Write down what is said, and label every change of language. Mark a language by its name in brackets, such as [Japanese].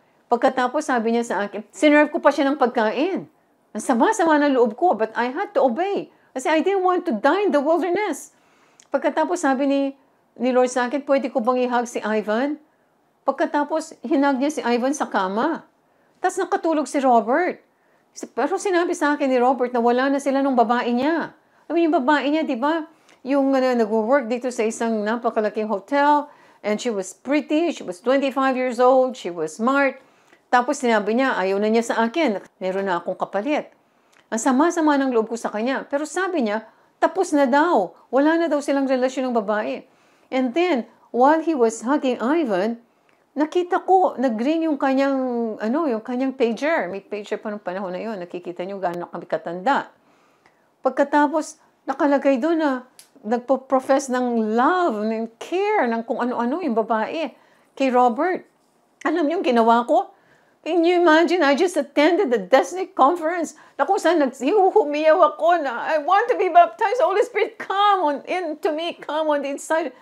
[Filipino] Pagkatapos, sabi niya sa akin, sinerve ko pa siya ng pagkain. Ang sama-sama ng loob ko, [English] but I had to obey. [Filipino] Kasi [English] I didn't want to die in the wilderness. [Filipino] Pagkatapos, sabi ni Lord sa akin, pwede ko bang ihag si Ivan? Pagkatapos, hinag niya si Ivan sa kama. Tapos nakatulog si Robert. Pero sinabi sa akin ni Robert na wala na sila nung babae niya. [English] I mean, [Filipino] yung babae niya, di ba? Yung nag-work dito sa isang napakalaking hotel, [English] and she was pretty, she was 25 years old, she was smart. [Filipino] Tapos sinabi niya, ayaw na niya sa akin. Meron na akong kapalit. Ang sama-sama ng loob ko sa kanya. Pero sabi niya, tapos na daw. Wala na daw silang relasyon ng babae. [English] And then, while he was hugging Ivan, [Filipino] nakita ko, nag-ring yung kanyang pager. May pager pa ng panahon na yun. Nakikita niyo gaano kami katanda. Pagkatapos, nakalagay doon na nagpo-profess ng love, ng care, ng kung ano-ano yung babae kay Robert. Alam niyo yung ginawa ko? [English] Can you imagine? I just attended the Destiny Conference [Filipino] na kung saan humiyaw ako na [English] I want to be baptized. Holy Spirit, come on into me, come on the inside.